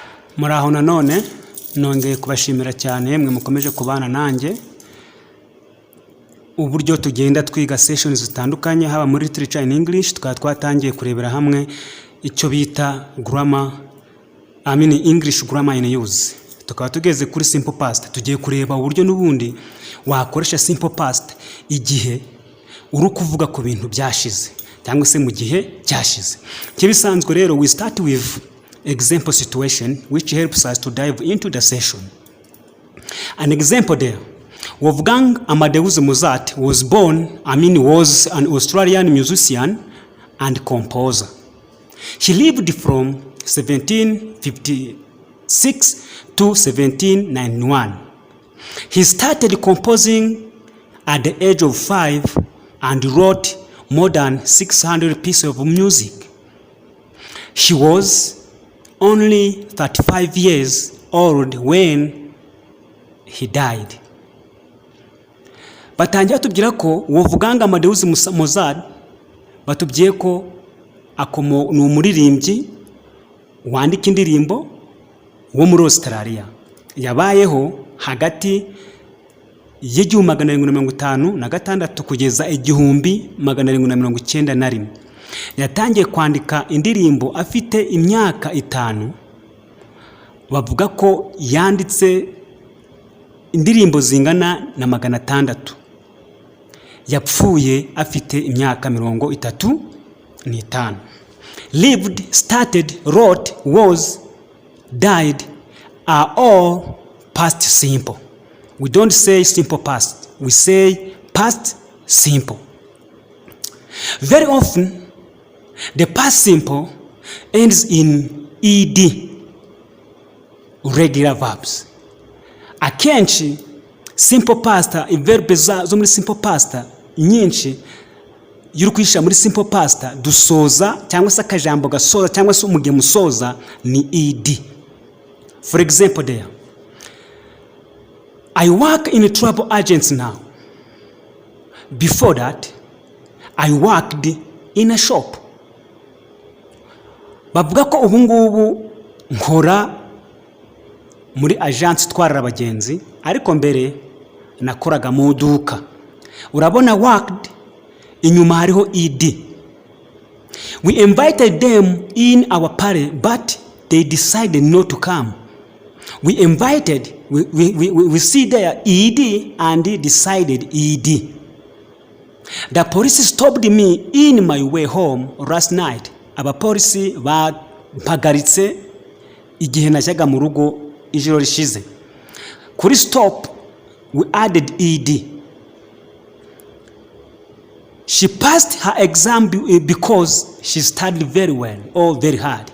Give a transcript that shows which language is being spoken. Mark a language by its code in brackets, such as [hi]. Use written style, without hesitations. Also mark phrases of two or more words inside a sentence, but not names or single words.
[rw] Muraho nanone nongeye kubashimira cyane mwe mukomeje kubana nanjye uburyo tugenda twiga sessions zitandukanye haba muri [en] literature in English [rw] twatangiye kurebera hamwe icyo bita [en] grammar English grammar in use. [rw] Tukaba tugeze kuri [en] simple past, [rw] tugiye kureba uburyo n'ubundi wakoresha [en] simple past [rw] igihe uri kuvuga ku bintu byashize cyangwa se mu gihe cyashize. Kibisanzwe rero [en] we start with example situation which helps us to dive into the session. An example there. Wolfgang Amadeus Mozart was was an Australian musician and composer. He lived from 1756 to 1791. He started composing at the age of 5 and wrote more than 600 pieces of music. He was only 35 years old when he died. [rw] Batangira tubwira ko Wolfgang Amadeus Mozart batubwiye ko ni umuririmbyi wandika indirimbo wo muri Australia. Yabayeho hagati y'1756 kugeza 1791. Yatangiye kwandika indirimbo afite imyaka 5. Bavuga ko yanditse indirimbo zingana na 600. Yapfuye afite imyaka 35. [en] Lived, started, wrote, was, died are all past simple. We don't say simple past. We say past simple. Very often, the past simple ends in ed, regular verbs. [rw] Akenshi [en] simple past, [rw] verb zo muri [en] simple past [rw] nyinshi y'urukwisha muri simple past dusoza cyangwa se akajambo gasoza cyangwa se umuge musoza ni ed. [en] For example there, I work in a travel agency now. Before that, I worked in a shop. [rw] Bavuga ko ubu ngubu nkora muri agence itwara abagenzi ariko mbere nakoraga mu duka. Urabona worked inyuma hariho ed. [en] We invited them in our party but they decided not to come. We invited, we see there ed and decided ed. The police stopped me in my way home last night. [rw] Abapolisi bampagaritse igihe najyaga mu rugo ijoro rishize. [en] Kuri stop we added ed. She passed her exam because she studied very well or very hard.